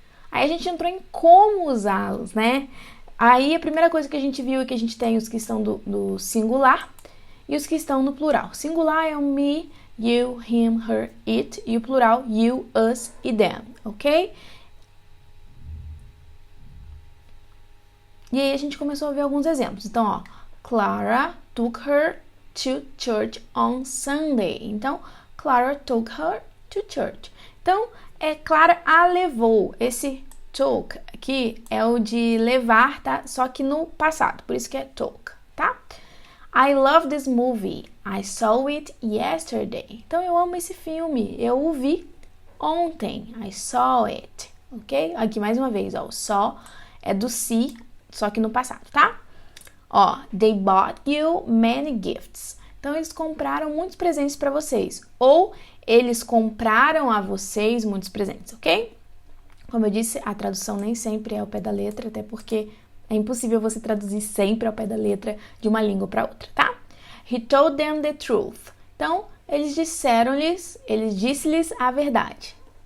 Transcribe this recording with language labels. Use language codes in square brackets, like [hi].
[pt] Aí a gente entrou em como usá-los, né? Aí a primeira coisa que a gente viu é que a gente tem os que estão do singular e os que estão no plural. Singular é o me, you, him, her, it, e o plural you, us e them, ok? E aí a gente começou a ver alguns exemplos. Então, ó, [en] Clara took her to church on Sunday. [pt] Então, [en] Clara took her to church. [pt] Então, Clara a levou. Esse took aqui é o de levar, tá? Só que no passado, por isso que é took, tá? [en] I love this movie. I saw it yesterday. [pt] Então, eu amo esse filme. Eu o vi ontem. [en] I saw it, ok? [pt] Aqui mais uma vez, ó, o saw é do see, só que no passado, tá? Ó, [en] they bought you many gifts. [pt] Então, eles compraram muitos presentes para vocês. Ou eles compraram a vocês muitos presentes, ok? Como eu disse, a tradução nem sempre é ao pé da letra, até porque é impossível você traduzir sempre ao pé da letra de uma língua para outra, tá? [en] He told them the truth. [pt] Então, ele disse-lhes a verdade.